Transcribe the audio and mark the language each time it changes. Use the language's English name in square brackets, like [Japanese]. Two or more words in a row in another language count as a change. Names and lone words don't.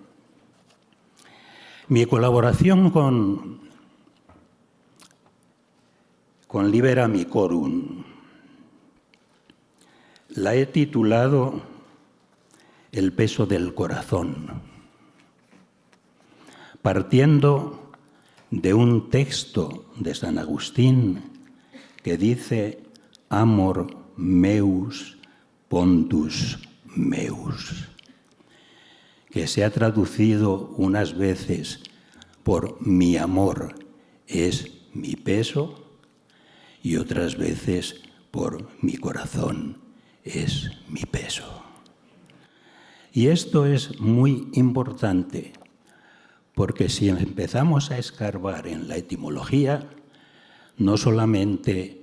[Spanish] Mi colaboración con Libera Amicorum la he titulado El peso del corazón, partiendo de un texto de San Agustín que dice [Latin] amor meus pondus meus, [Spanish] que se ha traducido unas veces por mi amor es mi peso y otras veces por mi corazón es mi peso. Y esto es muy importante porque si empezamos a escarbar en la etimología, no solamente